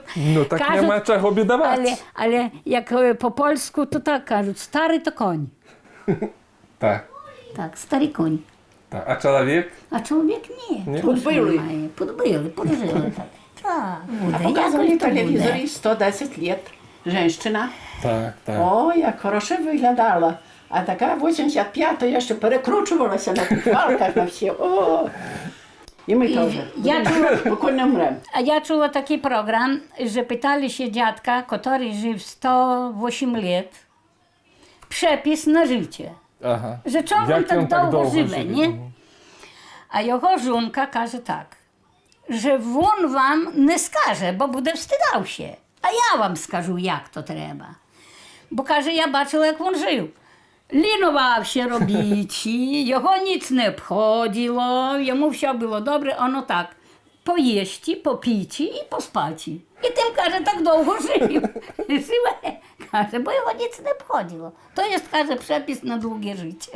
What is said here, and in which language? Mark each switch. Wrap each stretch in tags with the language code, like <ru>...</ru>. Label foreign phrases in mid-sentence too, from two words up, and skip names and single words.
<uk>Ну, так нема чого бідувати. але як по-польську, то так кажуть, старий то конь. Так, Так, старий конь. так. А чоловік? А чоловік ні. Ні? Чого ж Подбили. немає? Подбили, так. Так, буде. Показували в Якось то буде. телевізорі 110 лет. Женщина. Так, так. О, як хорошо виглядала. А така 85-я ще перекручувалася на тих валках на всі. О! І ми теж. я чула- Поки не вмремо. А я чула такий програм,</uk> <pl>że pytali się dziadka, który żył 108 lat, przepis na życie.</pl> <uk>Ага.</uk> <pl>Że czemu on</pl> <uk>Як</uk> <pl>tak</pl> <uk>він так</uk> <pl>długo</pl> <uk>довго</uk> <pl>żyje,</pl> <uk>живе?</uk> <pl>nie? A jego żonka każe tak, że on wam nie skaże, bo буде wstydał się. A ja wam skażu, jak to trzeba. Bo każe, ja baczyła, jak on żył.</pl> <uk>Лінувався робити, його ніч не обходило, йому все було добре, воно так, поїсти, попіти і поспати. І тим, каже, так довго жив. Живе, каже, бо його ніч не обходило. То є, каже, przepis на довге життя.</uk>